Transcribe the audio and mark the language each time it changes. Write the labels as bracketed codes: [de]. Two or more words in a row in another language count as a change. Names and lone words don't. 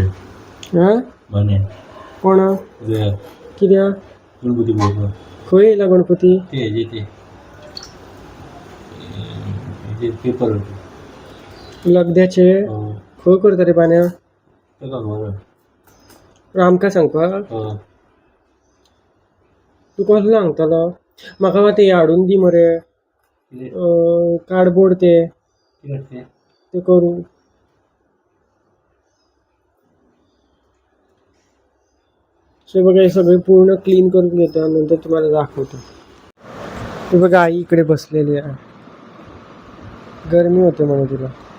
[kok] हा बाणे कोण उद्या कित्या गणपती बोलतो खंय येयला गणपती ते जे ते पेपर लगद्याचे खंय करता रे पाण्या तेका खबर आमकां सांगपा तू कसलो सांगतलो म्हाका ते हाडून दी मरे कार्डबोर्ड ते करू. [mr] सो बघा हे सगळे पूर्ण क्लीन करून घेतो आणि नंतर तुम्हाला दाखवतो. हे बघा आई इकडे बसलेली आहे, गरमी होते म्हणून तिला.